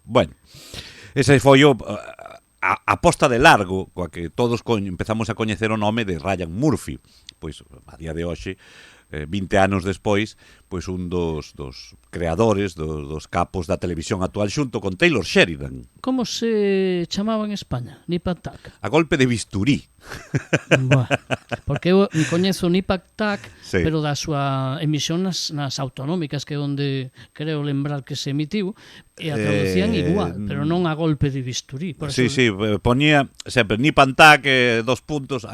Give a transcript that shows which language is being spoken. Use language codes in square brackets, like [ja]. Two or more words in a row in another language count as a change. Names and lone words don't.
[gl] Bueno, ese foi a posta de largo coa que todos empezamos a coñecer o nome de Ryan Murphy. Pois a día de hoxe, 20 anos despois, pois un dos creadores, dos capos da televisión actual xunto con Taylor Sheridan. Como se chamaba en España? Nip and Tuck. A golpe de bisturí. Bueno, porque eu coñezo Nip and Tuck, Sí. pero da súa emisión nas autonómicas, que é onde creo lembrar que se emitiu, e a traducían igual, pero non a golpe de bisturí. Por Sí, eso, sí, ponía sempre Nip and Tuck, 2 puntos, a